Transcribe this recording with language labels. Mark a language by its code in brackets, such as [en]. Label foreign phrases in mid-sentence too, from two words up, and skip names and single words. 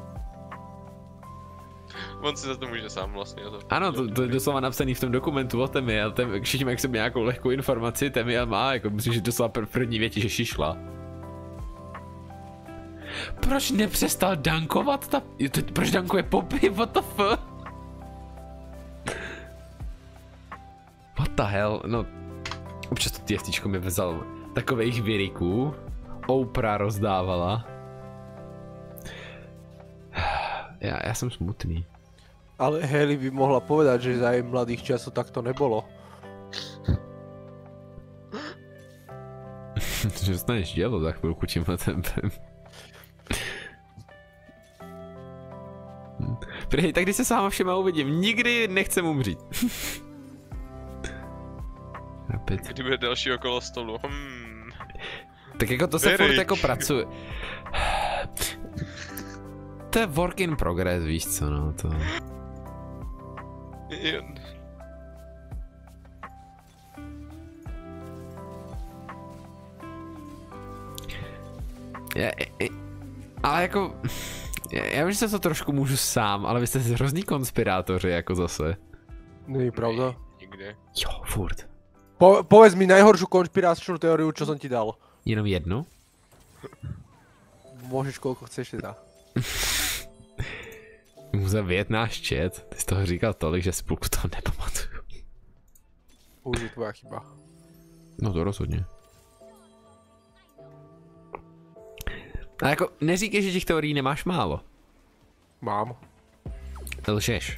[cs] On si za to může sám vlastně. Ano, to je doslova napsaný v tom dokumentu o Temiel. Všichni mají k sobě nějakou lehkou informaci, Temiel má, jako myslím, že doslova první větě, že šišla. Proč nepřestal dankovat ta... Proč dankuje Poppy? [en] What the fuck? What the hell? [cs] No... Občas to TFTčko mi vzal takových vyriků. Oprah rozdávala. Já jsem smutný. [sk] Ale Hailey by mohla povedať, že za jej mladých časov tak to nebolo. [cs] Že dostaneš dělo za chvilku tímhle tempem. Prý, tak když se s váma všema uvidím, nikdy nechcem umřít. Kdy bude další okolo stolu? Tak jako to se furt jako pracuje. To je [en] work in progress, [cs] víš co, no to... Ale jako... Já vím, že se to trošku můžu sám, ale vy jste hrozný konspirátoři jako zase. Není pravda. Nikdy. Jo, furt. [sk] Povedz mi najhoršiu konšpiračnú teóriu, čo som ti dal. [cs] Jenom jednu? [sk] Môžeš koľko chceš teda. [cs] Musím vědět náš chat, ty jsi toho říkal tolik, že spolku toho nepamatuju. [sk] Už je tvoja chyba. [cs] No to rozhodně. A jako neříkej, že těch teorií nemáš málo. Mám. Lžeš.